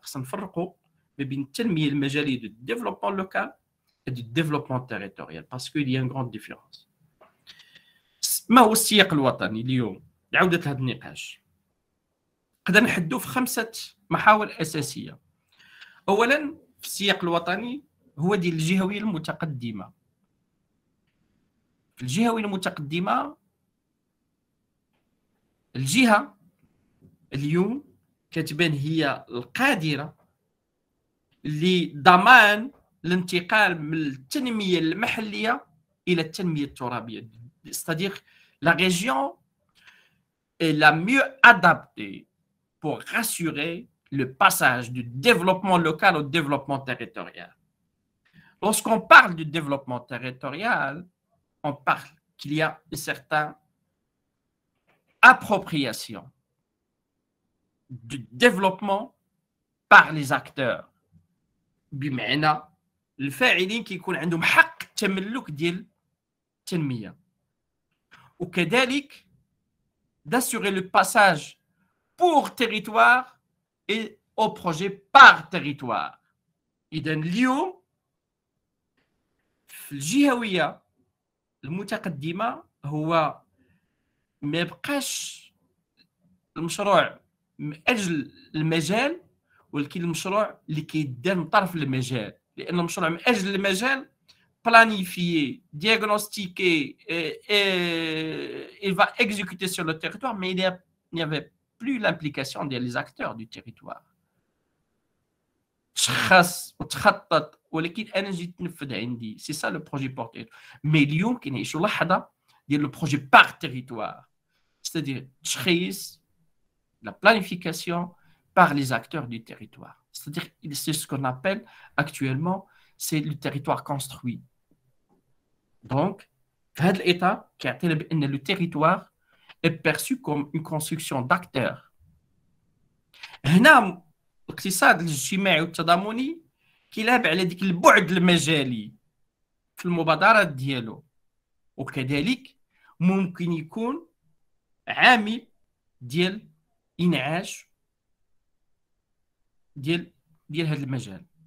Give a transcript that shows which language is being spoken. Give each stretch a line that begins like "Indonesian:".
Arabic: خصنا نفرقوا ما بين التنمية المجالية
French: دو ديفلوبمون لوكال et du développement territorial parce qu'il y a une grande différence.
Arabic: ما هو السياق الوطني اليوم لعودة هذا النقاش؟ نقدر نحدو في 5 محاور أساسية. أولا في السياق الوطني هو ديال الجهوية المتقدمة. في الجهوية المتقدمة الجهة اليوم كتبان هي القادرة لضمان الانتقال من التنمية المحلية إلى التنمية الترابية.
French: C'est-à-dire la région est la mieux adaptée pour rassurer le passage du développement local au développement territorial. Lorsqu'on parle du développement territorial, on parle qu'il y a une certaine appropriation du développement par les acteurs.
Arabic: بمعنى الفاعلين كيكون عندهم حق التملك ديال التنمية، وكذلك
French: d'assurer le passage pour territoire et au projet par territoire.
Arabic: إذا اليوم في الجهوية المتقدمة هو ما يبقاش المشروع من أجل المجال، ولكن المشروع اللي كيدار من طرف المجال، لأن المشروع من أجل المجال
French: planifié, diagnostiqué et il va exécuter sur le territoire, mais il n'y avait plus l'implication des acteurs du territoire.
Arabic: تشخص وتخطط ولكن أنا جيت تنفذ عندي،
French: سي سا لو بروجي بور تيريتوار.
Arabic: مي اليوم كنعيشوا لحظة ديال
French: لو بروجي بار تيريتوار، c'est-à-dire تشخيص la planification par les acteurs du territoire. C'est-à-dire c'est ce qu'on appelle actuellement c'est le territoire construit. Donc,
Arabic: في هذا الإطار كيعطينا بأن
French: le territoire est perçu comme une construction d'acteurs.
Arabic: هنا الاقتصاد الاجتماعي والتضامني كيلعب على ديك البعد المجالي في المبادرات ديالو، وكذلك ممكن يكون عامل ديال انعاش ديال هذا المجال.